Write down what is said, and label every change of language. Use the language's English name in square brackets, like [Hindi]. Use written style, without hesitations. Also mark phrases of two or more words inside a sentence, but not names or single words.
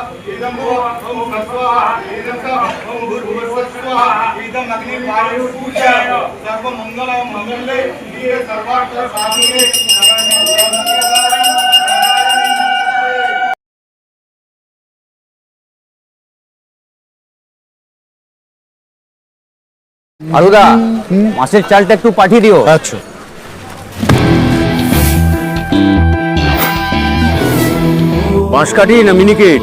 [Sanskrit] एदं भो ओम भस्वाहा एदं स ओम भूर्भुवस्वाहा एदं अग्नि वायु पूजा सर्व मंगल मंगले ये सर्वार्थ साधिके [Bangla] আলুদা, মাছের চালটা একটু পাঠিয়ে দিও। আচ্ছা। বাঁশকাঠি না মিনিকেট?